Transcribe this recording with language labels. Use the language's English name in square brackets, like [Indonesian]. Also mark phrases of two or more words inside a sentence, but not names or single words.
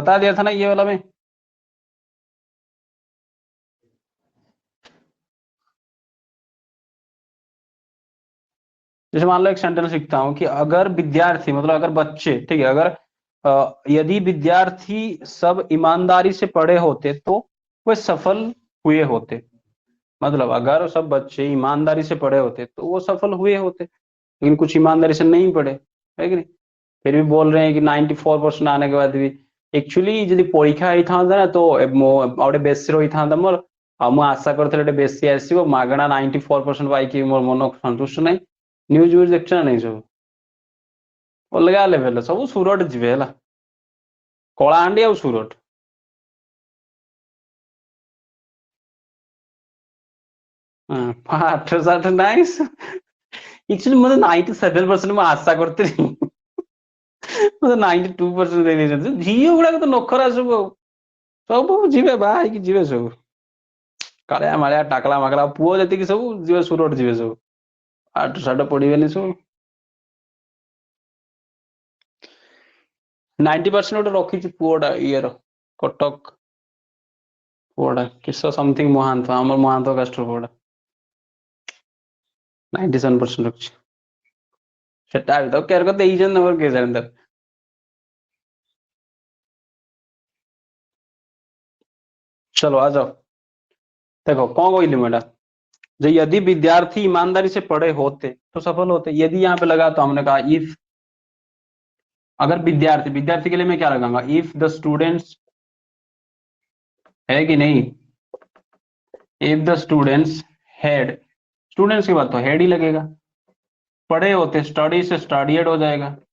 [Hindi] बता दिया था ना ये वाला में। जैसे मान लो एक सेंटेंस लिखता हूँ कि अगर विद्यार्थी, मतलब अगर बच्चे, ठीक है, अगर यदि विद्यार्थी सब ईमानदारी से पढ़े होते तो वे सफल हुए होते। मतलब अगर सब बच्चे ईमानदारी से पढ़े होते तो वो सफल हुए होते। लेकिन कुछ ईमानदारी से नहीं पढ़े, है कि नहीं? फिर भी बोल रहे हैं कि 94% आने के बाद भी। [Odia] एक्चुअली ଯଦି ପରୀକ୍ଷା ହେଇଥାନ୍ତା ନା ତ ଆଉ ଗୋଟେ ବେଶୀ ରହିଥାନ୍ତା ମୋର। ଆଉ ମୁଁ ଆଶା କରିଥିଲି ଗୋଟେ ବେଶୀ ଆସିବ, ମାଗଣା 94% ପାଇକି ମୋର ମନ ସନ୍ତୁଷ୍ଟ ନାହିଁ। ନ୍ୟୁଜ ନ୍ୟୁଜ ଦେଖୁଛ ନା ନାଇଁ ସବୁ? ଅଲଗା ଲେଭେଲ, ସବୁ ସୁରଟ ଯିବେ ହେଲା, କଳାହାଣ୍ଡି ଆଉ ସୁରଟ। ପାଠ ସାଠ ନାଇଁ, एक्चुअली मतलब 97% ମୁଁ ଆଶା କରିଥିଲି ମୋତେ 92% ଦେଇ ଦେଇଛନ୍ତି ଝିଅ ଗୁଡାକ ତ ନଖରା ସବୁ ଆଉ ସବୁ ଯିବେ ବାହା ହେଇକି ଯିବେ ସବୁ କାଳିଆ ମାଳିଆ ଟାକଲା ମାକଲା ପୁଅ ଯେତିକି ସବୁ ଯିବେ ସୁରଟ ଯିବେ ସବୁ ପାଠ ସାଠ ପଢିବେନି ସବୁ 90% ଗୋଟେ ରଖିଛି ପୁଅଟା ଇଏର କଟକ ପୁଅଟା କିସ ସମଥିଙ୍ଗ ମହାନ୍ତ ଆମର ମହାନ୍ତ କାଷ୍ଟର ପୁଅଟା 97% ରଖିଛି ସେଟା ବି ତ କେରକ ଦେଇଛନ୍ତି ତମର କିଏ ଜାଣି ତାର [Hindi] चलो आ जाओ देखो कौन कोई लिमिट है जो यदि विद्यार्थी ईमानदारी से पढ़े होते तो सफल होते यदि यहाँ पे लगा तो हमने कहा इफ अगर विद्यार्थी विद्यार्थी के लिए मैं क्या लगाऊंगा [English] if the students [Hindi] है कि नहीं [English] if the students had students [Hindi] की बात तो हेड ही लगेगा पढ़े होते स्टडी से स्टडीड हो जाएगा